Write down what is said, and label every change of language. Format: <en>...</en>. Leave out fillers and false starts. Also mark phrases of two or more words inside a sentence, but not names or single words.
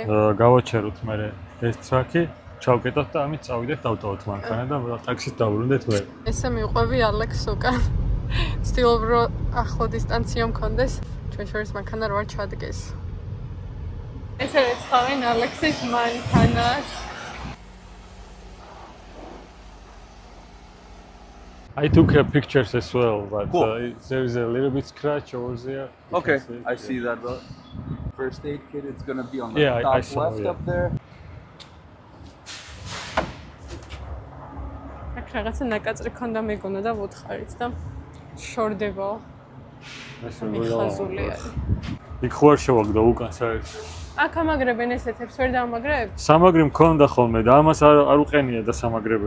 <ka>გავაჩეროთ მე ეს ტრაქი, ჩავკეტოთ და ამით წავიდეთ დავტოვოთ მანქანა და ტაქსით დავბრუნდეთ ვერ. ესე მივყვევი ალექს უკან. ვცდილობ რომ ახლო დისტანცია მქონდეს. ჩვენ შორის მანქანა რო არ ჩადგეს. ესე ეცხავენ ალექსის მანქანას.</ka> <en>I took pictures as well, but Cool. there is a little bit scratch over there. You Okay, can see it. I see that. The first aid kit, it's gonna be on the Yeah, top I saw, left yeah. up there.</en> <ka>აქ რაღაცა ნაკაწრი ქონდა მეგონა და ვუთხარით და შორდება. ეს მიხაზული არის. იქ ხო არ შევაგდო უკან საერთოდ. აქ ამაგრებენ ესეთებს, ვერ დაამაგრებ? სამაგრი მქონდა ხოლმე და ამას არ უყენია და სამაგრებელი.</ka>